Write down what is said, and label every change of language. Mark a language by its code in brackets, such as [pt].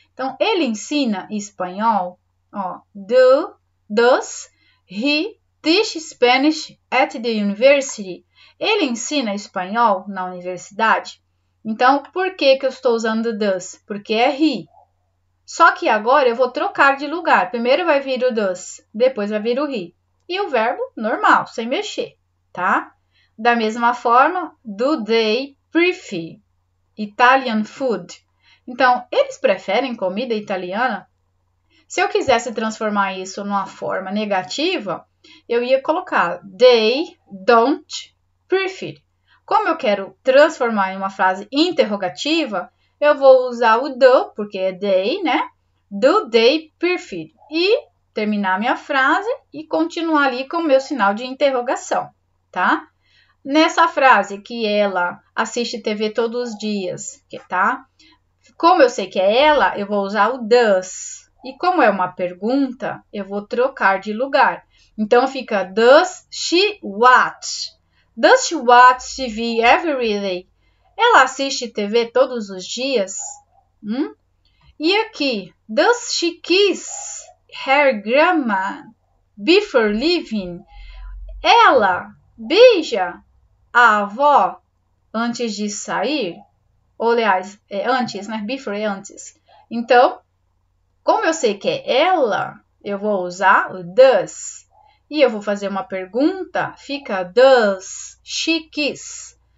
[pt] Então, ele ensina espanhol. [en] Does he teach Spanish at the university? [pt] Ele ensina espanhol na universidade? Então, por que eu estou usando does? Porque é he. Só que agora eu vou trocar de lugar. Primeiro vai vir o does, depois vai vir o he. E o verbo normal, sem mexer, tá? Da mesma forma, [en] do they prefer Italian food? [pt] Então, eles preferem comida italiana? Se eu quisesse transformar isso numa forma negativa, eu ia colocar [en] they don't prefer. [pt] Como eu quero transformar em uma frase interrogativa, eu vou usar o do, porque é they, né? [en] Do they prefer. [pt] E terminar minha frase e continuar ali com o meu sinal de interrogação, tá? Nessa frase que ela assiste TV todos os dias, tá? Como eu sei que é ela, eu vou usar o does. E como é uma pergunta, eu vou trocar de lugar. Então fica [en] does she watch? Does she watch TV every day? [pt] Ela assiste TV todos os dias? E aqui, [en] does she kiss her grandma before leaving? [pt] Ela beija a avó antes de sair? Ou, aliás, antes, né? Before é antes. Então, como eu sei que é ela, eu vou usar o does. E eu vou fazer uma pergunta, fica [en] does she kiss?